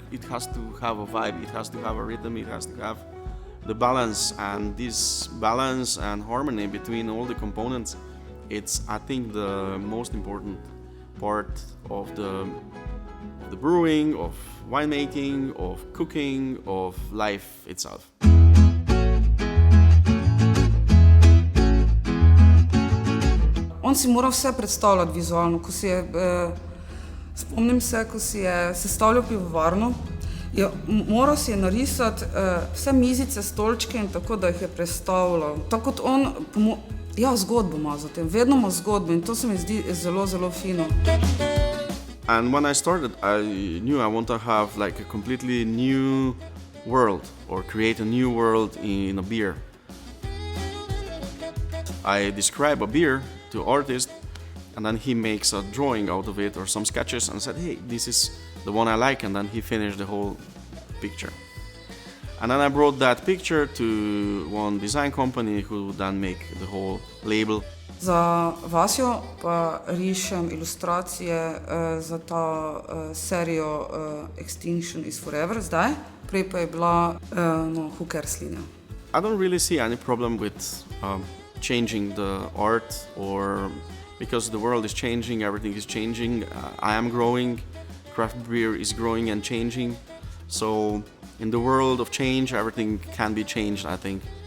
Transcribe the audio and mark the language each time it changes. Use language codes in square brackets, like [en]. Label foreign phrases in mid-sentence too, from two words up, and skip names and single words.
[en] It has to have a vibe, it has to have a rhythm, it has to have the balance, and this balance and harmony between all the components, it's, I think, the most important part of the brewing, of winemaking, of cooking, of life itself. [sl] On si mora vse predstavljati vizualno. Spomnim se, ko si je sestavljal pivovarno, moral si je narisati vse mizice, stolčke in tako, da jih je predstavljal. Tako kot on, zgodbo ima za tem, vedno ima zgodbo, in to se mi zdi zelo, zelo fino. [en] And when I started, I knew I want to have like a completely new world, or create a new world in a beer. I describe a beer to artist, and then he makes a drawing out of it or some sketches and said, hey, this is the one I like, and then he finished the whole picture. And then I brought that picture to one design company who then make the whole label. [sl] Za Vasjo pa rišem ilustracije za ta serijo Extinction is Forever zdaj, prej pa je bila Who Cares linija. [en] I don't really see any problem with changing the art, or because the world is changing, everything is changing. I am growing, craft beer is growing and changing. So in the world of change, everything can be changed, I think.